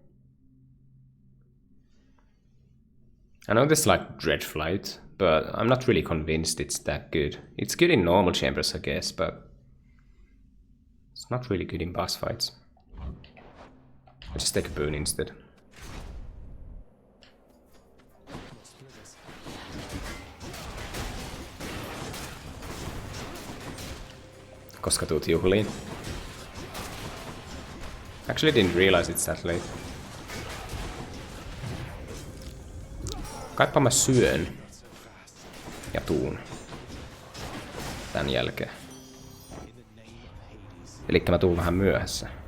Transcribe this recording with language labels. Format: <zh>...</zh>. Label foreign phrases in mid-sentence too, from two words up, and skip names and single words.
<en>I know there's like Dreadflight, but I'm not really convinced it's that good. It's good in normal chambers, I guess, but it's not really good in boss fights. I'll just take a boon instead.</en> <fi>Koska tuut juhliin?</fi> <en>Actually didn't realize it's that late.</en> <fi>Kaipa mä syön. Ja tuun. Tän jälkeen. Elikkä mä tuun vähän myöhässä.</fi>